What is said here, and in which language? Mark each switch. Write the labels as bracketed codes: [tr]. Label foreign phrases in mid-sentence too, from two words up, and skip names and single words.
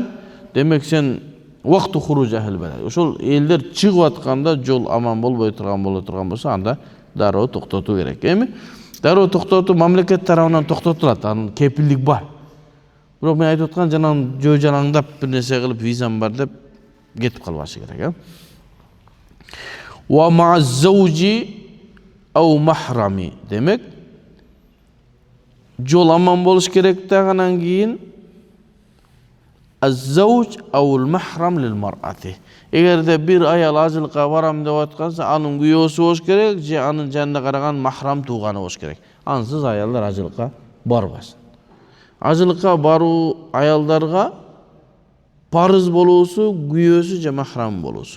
[ky] Демек сен [ar] وقت خروج أهل البلد. [ky] Ошол элдер чыгып атканда жол аман болбой турган болсо, анда дароо токтотуу керек. Эми дароо токтотуу мамлекет тарабынан токтотулат, анын кепилдик бар. Бирок мен айтып аткан жанагы жөө жалаңдап бир нерсе кылып визам бар деп кетип калбашы керек, [ar] ومع الزوج أو محرم. [ky] Демек, жол аман болуш керек дагынан кийин [ar] الزوج أو المحرم للمرأة. [ky] Эгерде бир аял ажылыкка барам деп атканса, анын күйөөсү болуш керек, же анын жанында караган махрам тууганы болуш керек. Ансыз аялдар ажылыкка барбасын. Ажылыкка баруу аялдарга парыз болуусу, күйөөсү же махрам болуусу.